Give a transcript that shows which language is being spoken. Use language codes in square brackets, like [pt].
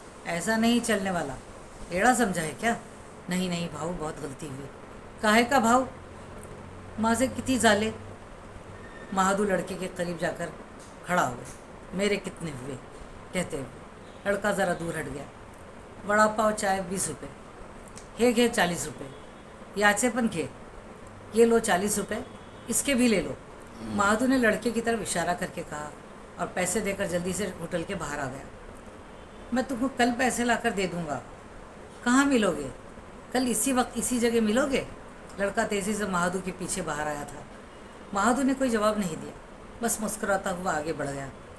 [hi] ऐसा नहीं चलने वाला, एड़ा समझा है क्या? नहीं नहीं भाऊ, बहुत गलती हुई। काहे का भाऊ? माँ से कितनी जाले। महादू लड़के के करीब जाकर खड़ा हो गया। मेरे कितने हुए कहते हुए लड़का ज़रा दूर हट गया। [mr] वड़ा पाव चाय 20 रुपये, हे घे 40 रुपये, याचे पण घे, [hi] ये लो 40 रुपये, इसके भी ले लो। महादू ने लड़के की तरफ इशारा करके कहा और पैसे देकर जल्दी से होटल के बाहर आ गया। मैं तुमको कल पैसे लाकर दे दूंगा। कहाँ मिलोगे? कल इसी वक्त इसी जगह मिलोगे? लड़का तेज़ी से महादू के पीछे बाहर आया था। महादू ने कोई जवाब नहीं दिया, बस मुस्कुराता हुआ आगे बढ़ गया।